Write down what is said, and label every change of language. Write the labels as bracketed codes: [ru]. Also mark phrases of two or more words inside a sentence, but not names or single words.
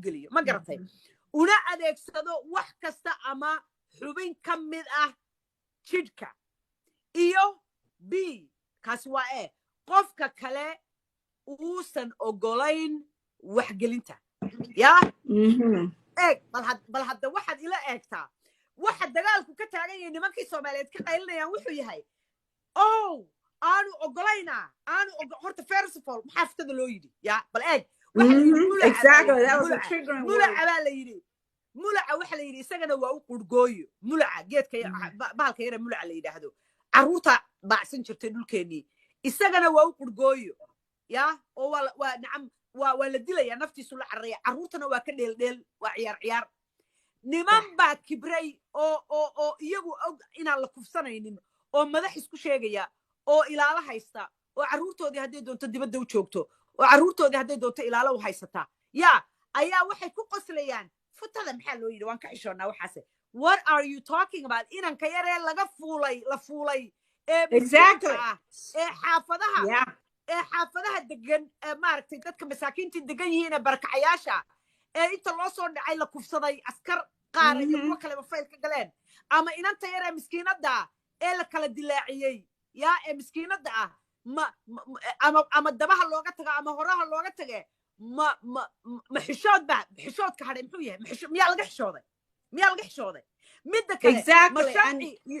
[so] geliyo ma garatay una adeegsado wax kasta ama xubin ka mid ah jidhka iyo b kaasi waa e qofka kale uusan ogolayn waxgelinta yaa eeg bal hadda waxaad ila eegtaa waxa dagaalku ka taagan yahay nimankii Soomaaliyeed ka qaylinayaan wuxuu yahay aanu ogolaynaa horta [en] first of all [so] maxaaftada loo yidhi yaa bal eeg [en] exactly that was a triggering word [so] mulaca la yidhi mulaca waxa la yidhi isagana waa u qurgooyo mulaca geedka bahalka yare mulaca la yidhaahdo carruurta baacsan jirtay dhulkeennii isagana waa u qurgooyo yaa oo waa nacam waa la dilaya naftiisu la carraya carruurtana waa ka dheeldheel waa ciyaar niman baa kibray oo iyagu og inaan la kufsanaynin oo madax isku sheegaya oo ilaalo haysta oo carruurtoodii hadday doonto dibadda u joogto oo carruurtoodii hadday doonto ilaalo u haysataa yaa ayaa waxay ku qoslayaan futada maxaa loo yidhi waan ka xishoonnaa waxaase [en] what are you talking about [so] inanka yaree la fuulay xaafadaha degan maaragtay dadka masaakiintii degan yihiin ee barakacayaasha inta loo soo dhacay la kufsaday askar qaar iyo kuwa kaleba fayl ka galeen ama inanta yaree miskiinadda ee la kala dilaaciyey yaa ee miskiinadda ah ama dabaha looga tago ama horaha looga tage ma xishoodka hadhay muxuu yahay miyaa laga xishooday midda kale